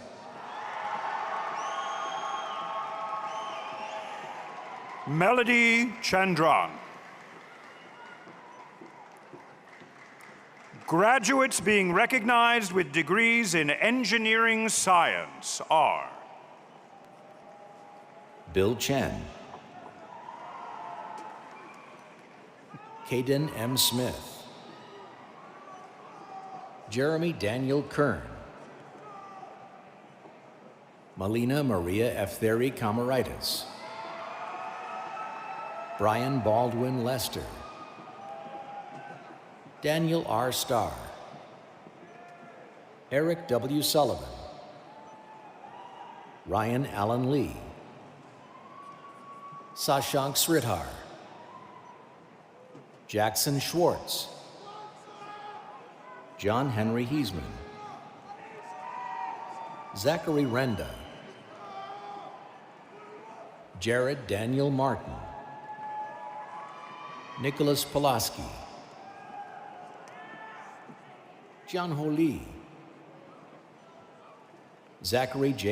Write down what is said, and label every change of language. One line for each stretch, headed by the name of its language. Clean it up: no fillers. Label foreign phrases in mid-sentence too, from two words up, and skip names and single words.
English: Melody Chandran. Graduates being recognized with degrees in engineering science are Bill Chen, Caden M. Smith, Jeremy Daniel Kern, Melina Maria Efteri Kamaraitis, Brian Baldwin Lester, Daniel R. Starr, Eric W. Sullivan, Ryan Allen Lee, Sashank Sridhar, Jackson Schwartz, John Henry Heisman, Zachary Renda, Jared Daniel Martin, Nicholas Pulaski, John Ho Lee, Zachary J.